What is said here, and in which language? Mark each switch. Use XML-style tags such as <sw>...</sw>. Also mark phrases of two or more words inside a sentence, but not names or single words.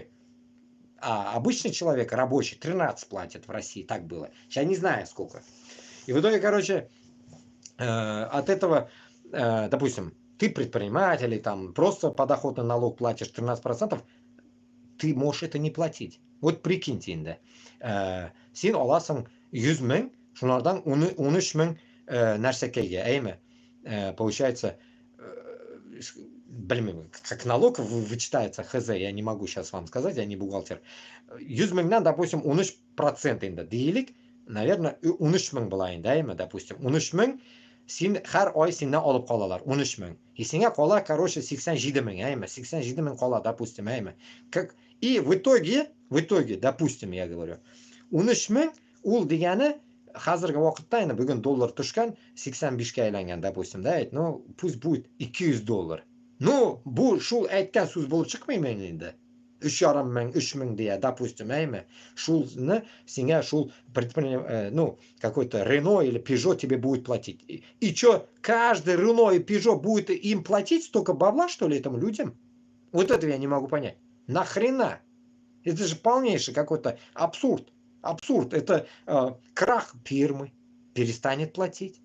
<ru>А обычный человек, рабочий, 13 платит в России, так было. Сейчас не знаю сколько. И в итоге, короче, от этого, допустим, ты предприниматель, или там просто подоходный налог платишь 13%, ты можешь это не платить. Вот прикиньте инде.</ru> <tt>Сен аласың 100 000, шунардан 13 000 нәрсәкәйгә, әйме?</tt> <ru>Получается, блин, как налог вычитается, хз, я не могу сейчас вам сказать, я не бухгалтер.</ru> <tt>100 000'нан, допустим, 13% инде дейlik, наверное, 13 000 булайын, да, допустим, 13 000 син һәр ай синнән алып калалар, 13 000. И сиңа кала, короче, 87 000, әйме, 87 000 кала, допустим, әйме.</tt> <ru>И в итоге, допустим, я говорю,</ru> <tt>13 000 ул дигәне хәзерге вакытта, инде бүген доллар төшкән, 85-ка әйләнгән,</tt> <ru>допустим, да, ну, пусть будет $200. Ну,</ru> <tt>бу шул әйткән сүз булып чыкмыймы инде? 3500, 3000 дия, допустим, әйме. Шулны сиңа шул</tt> <ru>ну, какой-то Renault или Peugeot тебе будет платить. И что, каждый Renault и Peugeot будет им платить столько бабла, что ли, этим людям? Вот этого я не могу понять. Нахрена? Это же полнейший какой-то абсурд. Абсурд. Это крах фирмы. Перестанет платить.</ru>